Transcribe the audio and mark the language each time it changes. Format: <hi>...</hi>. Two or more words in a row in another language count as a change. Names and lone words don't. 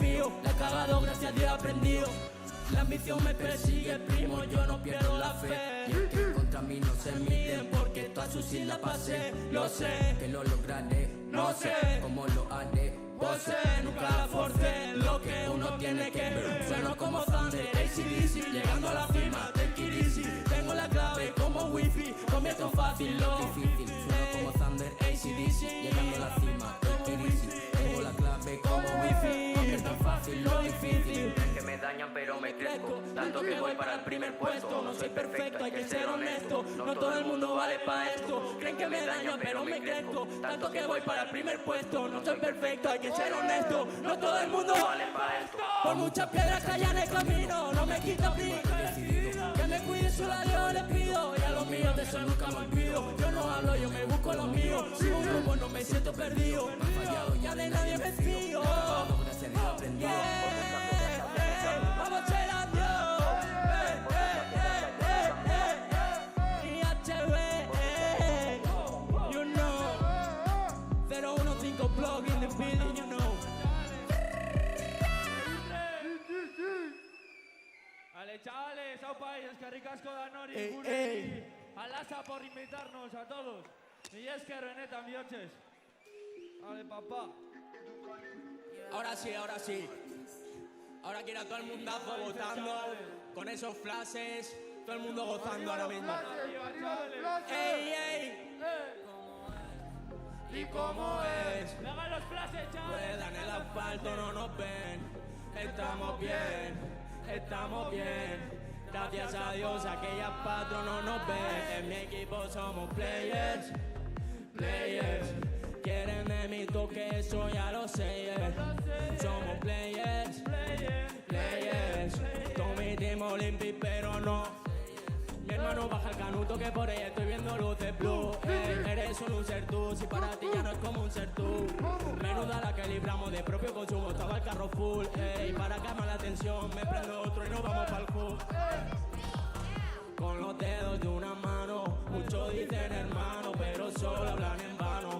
<es>me fío, la he cagado, gracias a Dios he aprendido. La ambición me persigue, primo, yo no pierdo la fe. Y el que contra mí no se mide. Miden porque todas sus islas pasé, lo sé. Que lo lograré. No sé cómo lo haré. Vos nunca la forcé, lo que uno tiene que. Sueno como Thunder, AC/DC, llegando a la cima,</es> <en>take it easy.</en> <es>Tengo la clave como wifi, convierto fácil lo Difícil. Sueno como Thunder. AC/DC, Llegando a la cima.</es> <en>Take it easy.</en> <es>Tengo la clave como wifi. convierto fácil lo difícil. Que me dañan pero me crezco, tanto que voy para el primer puesto. No soy perfecto, hay que ser honesto. No todo el mundo vale para esto. Creen que me dañan, pero me crezco. Tanto que voy para el primer puesto. No soy perfecto, hay que ser honesto. No todo el mundo vale para esto. Por muchas piedras que haya en el camino, no me quita brillo. Que me cuide, solo a Dios le pido. Y a los míos de eso nunca me olvido. Yo no hablo, yo me busco lo mío. Sin un rumbo no me siento perdido. Ya de nadie me fío. Gracias a Dios he aprendido. Vamos a ser a Dios. Y HB,</es> <en>you know. 015 blog in the building, you know.</en> <es>Vale, chavales, aupa, y</es> <eu>eskerrik asko danori,</eu> <es>Ey, guri, ey. a Lasa por invitarnos a todos.</es> <eu>Y esker, benetan, bihotxez.</eu> <es>Vale, papá. Ahora sí, ahora sí. Ahora quiero a todo el mundazo votando con esos flashes. Todo el mundo gozando ahora mismo. ¡Ey, ey! ¿Y cómo es? ¡Hagan los flashes, chavales! Ruedan el asfalto, no nos ven. Estamos bien, estamos bien. Gracias a Dios, aquellas patros no nos ven. En mi equipo somos</es> <en>players, players.</en> <es>Quieren de mi toque, eso ya lo sé. Somos</es> <en>players, players.</en> <es>Con mi team Olympic, pero no. Mi hermano baja el canuto que por ella estoy viendo luces blue. Eres solo un ser tú, si para ti ya no es como un ser tú. Menuda la que libramos de propio consumo, estaba el carro full. Y para calmar la tensión me prendo otro y nos vamos para el hood. Con los dedos de una mano, muchos dicen hermano, pero solo hablan en vano.</es>